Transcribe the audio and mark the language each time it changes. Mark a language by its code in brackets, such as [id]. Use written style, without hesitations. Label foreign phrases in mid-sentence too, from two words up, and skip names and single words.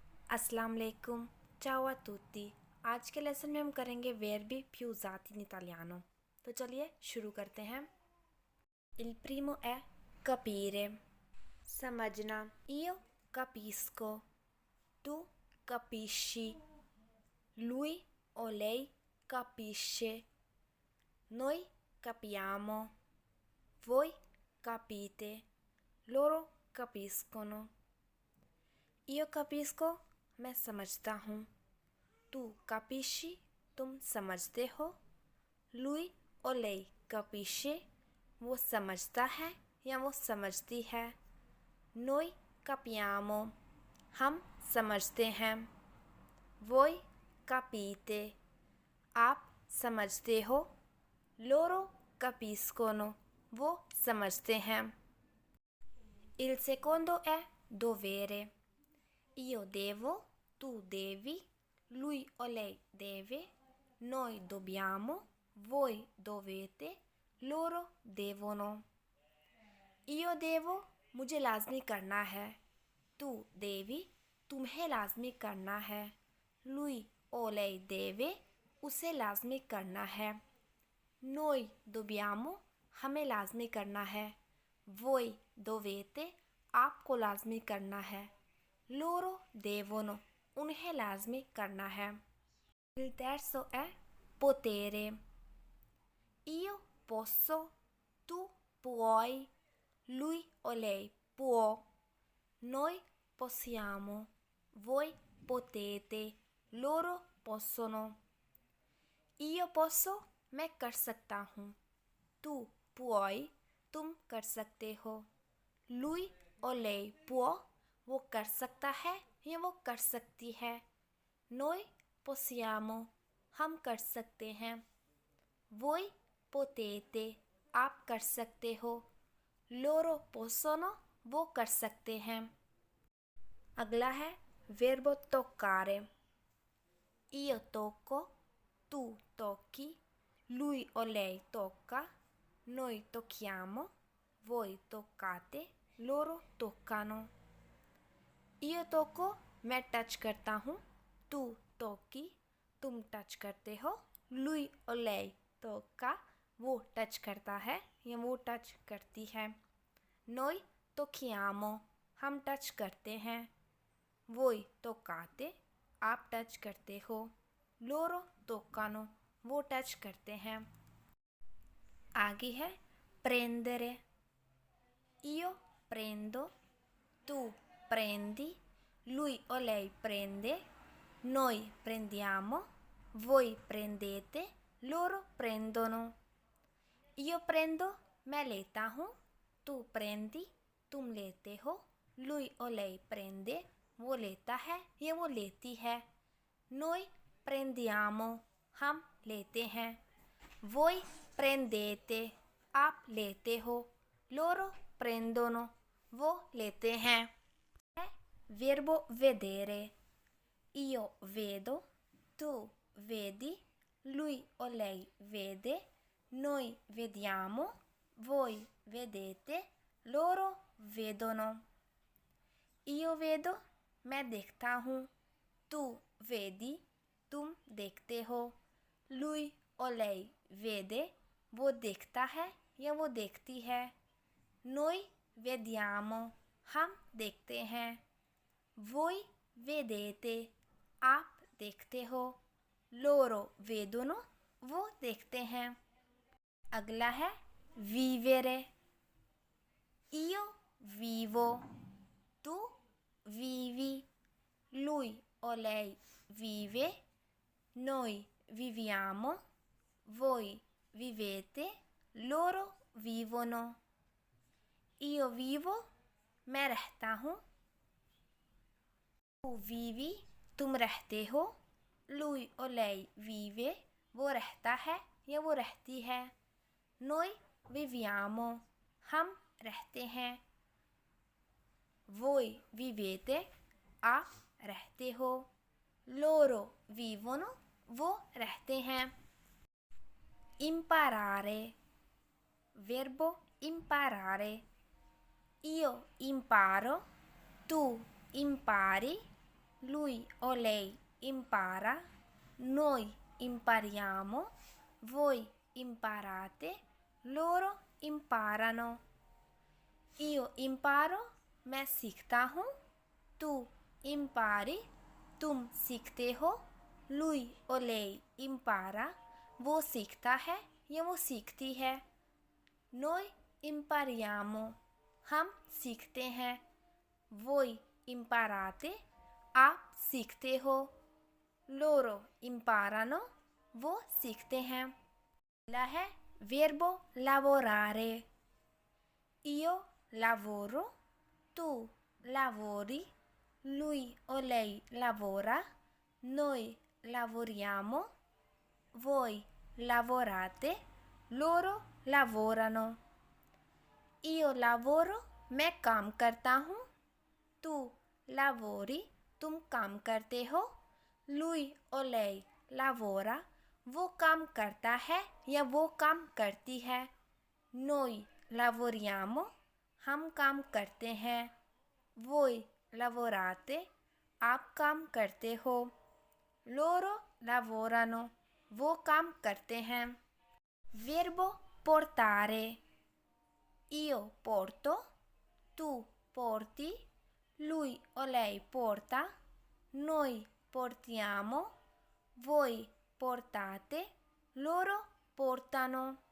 [ar] السلام عليكم, [it] ciao a tutti। [hi] आज के लेसन में हम करेंगे [it] verbi più usati in italiano। [hi] तो चलिए शुरू करते हैं। [it] Il primo è capire, [hi] समझना। [it] Io capisco, tu capisci, lui o lei capisce, noi capiamo, voi capite, loro capiscono। Io capisco, [hi] मैं समझता हूँ। [it] tu capisci, [hi] तुम समझते हो। [it] Lui o lei capisce, [hi] वो समझता है या वो समझती है। [it] Noi capiamo, [hi] हम समझते हैं। [it] Voi capite, [hi] आप समझते हो। [it] Loro capiscono, [hi] वो समझते हैं। [it] Il secondo è dovere। Io devo, tu devi, lui o lei deve, noi dobbiamo, voi dovete, loro devono। Io devo, [hi] मुझे लाज़मी करना है। [it] tu devi, [hi] तुम्हें लाज़मी करना है। [it] lui o lei deve, [hi] उसे लाज़मी करना है। [it] noi dobbiamo, [hi] हमें लाज़मी करना है। [it] voi dovete, [hi] आपको लाज़मी करना है। [it] loro devono, [hi] उन्हें लाज़मी करना है। [it] Il terzo è potere। Io posso, tu puoi, lui o lei può, noi possiamo, voi potete, loro possono। Io posso, [hi] मैं कर सकता हूँ। [it] Tu puoi, [hi] तुम कर सकते हो। [it] Lui o lei può, [hi] वो कर सकता है या वो कर सकती है। [it] Noi possiamo, [hi] हम कर सकते हैं। [it] Voi potete, [hi] आप कर सकते हो। [it] Loro possono, [hi] वो कर सकते हैं। अगला है [it] verbo toccare। Io tocco, tu tocchi, lui o lei tocca, noi tocchiamo, voi toccate, loro toccano। Io tocco, [hi] मैं टच करता हूँ। [it] tu tocchi, [hi] तुम टच करते हो। [it] lui o lei tocca, [hi] वो टच करता है या वो टच करती है। [it] noi tocchiamo, [hi] हम टच करते हैं। [it] voi toccate, [hi] आप टच करते हो। [it] loro toccano, [hi] वो टच करते हैं। आगे है prendere। [it] Io prendo, tu prendi, lui o lei prende, noi prendiamo, voi prendete, loro prendono। Io prendo, [hi] मैं लेता हूँ। [it] tu prendi, [hi] तुम लेते हो। [it] lui o lei prende, [hi] वो लेता है या वो लेती है। [it] noi prendiamo, [hi] हम लेते हैं। [it] voi prendete, [hi] आप लेते हो। [it] loro prendono, [hi] वो लेते हैं। [it] Verbo vedere। Io vedo, tu vedi, lui o lei vede, noi vediamo, voi vedete, loro vedono। Io vedo, [hi] मैं देखता हूँ। [it] tu vedi, [hi] तुम देखते हो। [it] lui o lei vede, [hi] वो देखता है या वो देखती है। [it] noi vediamo, [hi] हम देखते हैं। [it] voi vedete, [hi] आप देखते हो। [it] loro vedono, [hi] वो देखते हैं। अगला है vivere। [it] Io vivo, tu vivi, lui o lei vive, noi viviamo, voi vivete, loro vivono। Io vivo, [hi] मैं रहता हूँ। [it] tu vivi, [hi] तुम रहते हो। [it] lui o lei vive, [hi] वो रहता है या वो रहती है। [it] noi viviamo, [hi] हम रहते हैं। [it] voi vivete, [hi] आप रहते हो। [it] loro vivono, [hi] वो रहते हैं। [it] imparare। verbo imparare। Io imparo, tu impari, lui o lei impara, noi impariamo, voi imparate, loro imparano. Io imparo, [hi] मैं सीखता हूँ, [it] tu impari, [hi] तुम सीखते हो, [it] lui o lei impara, [hi] वो सीखता है या वो सीखती है, [it] noi impariamo, [hi] हम सीखते हैं, [it] voi imparate, [hi] आप सीखते हो, [it] loro imparano, [hi] वो सीखते हैं। अगला है [it] verbo lavorare, io lavoro, tu lavori, lui o lei lavora, noi lavoriamo, voi lavorate, loro lavorano. Io lavoro, [hi] मैं काम करता हूँ, [it] tu lavori, [hi] तुम काम करते हो, [it] lui o lei lavora, [hi] वो काम करता है या वो काम करती है, [it] noi lavoriamo, [hi] हम काम करते हैं, [it] voi lavorate, [hi] आप काम करते हो, [it] loro lavorano, [hi] वो काम करते हैं। [it] verbo portare, io porto, tu porti, lui o lei porta, noi portiamo, voi portate, loro portano.